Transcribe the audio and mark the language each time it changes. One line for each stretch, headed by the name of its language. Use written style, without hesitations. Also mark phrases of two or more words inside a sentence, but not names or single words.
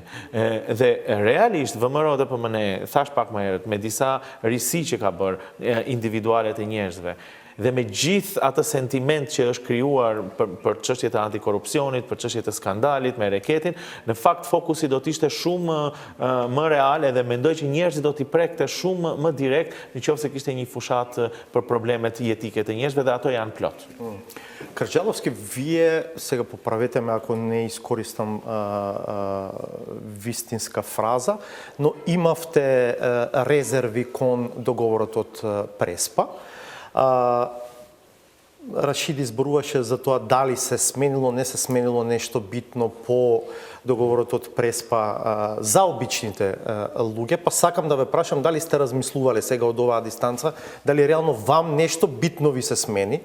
Albanian: Dhe realisht VMRO dhe PMN, thash pak më herët, me disa risi që ka bërë individuale të njerëzve, dhe me gjithë atë sentiment që është krijuar për çështjet e antikorrupsionit, për çështjet e skandalit me reketin, në fakt fokusi do të ishte shumë më real edhe mendoj që njerëzit do t'i prekte shumë më direkt nëse kishte një fushat për problemet jetike të njerëzve dhe ato janë plot.
Macedonian: Крджаловски, вие сега поправете ме ако не изкористам вистинска фраза, но имавте резерви кон договорот од Преспа. Рашиди зборуваше за тоа дали се сменило, не се сменило нешто битно по договорот од Преспа за обичните луѓе, па сакам да ве прашам дали сте размислувале сега од оваа дистанца, дали реално вам нешто битно ви се смени.